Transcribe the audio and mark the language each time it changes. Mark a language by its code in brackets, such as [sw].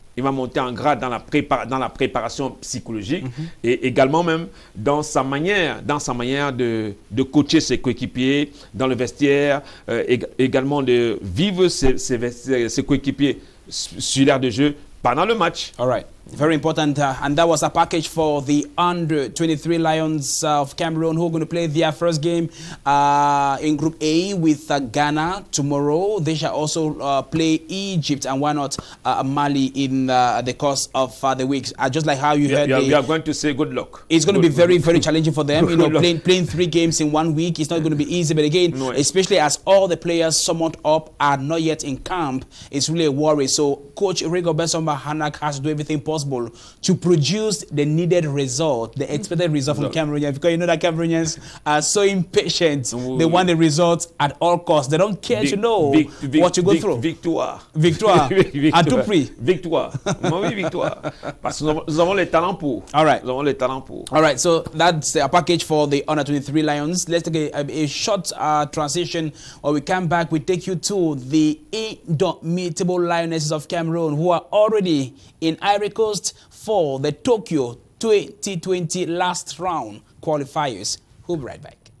[fr] Il va monter en grade dans la préparation psychologique et également même dans sa manière de coacher ses coéquipiers dans le vestiaire, également de vivre ses coéquipiers sur l'aire de jeu pendant le match. [en] All right. Very important. And that was a package for the under-23 Lions of Cameroon who are going to play their first game in Group A with Ghana tomorrow. They shall also play Egypt and why not Mali in the course of the weeks. Just like how you heard. We are going to say good luck. It's going to be very, very challenging for them. You know, playing 3 games in 1 week. It's not going to be easy. But again, especially as all the players summoned up are not yet in camp, it's really a worry. So Coach Rigobert Samba Hanak has to do everything possible to produce the needed result, the expected result from Cameroonians, because you know that Cameroonians are so impatient. They want the results at all costs. They don't care to know what you go through. [fr] Victoire. À tout prix. Victoire. Oui, victoire. Parce que nous avons les talents pour. [en] All right. [fr] Nous avons les talents pour. [en] All right, so that's a package for the under-23 Lions. Let's take a short transition. When we come back, we take you to the indomitable Lionesses of Cameroon, who are already in Ivory Coast for the Tokyo 2020 last round qualifiers. We'll be right back.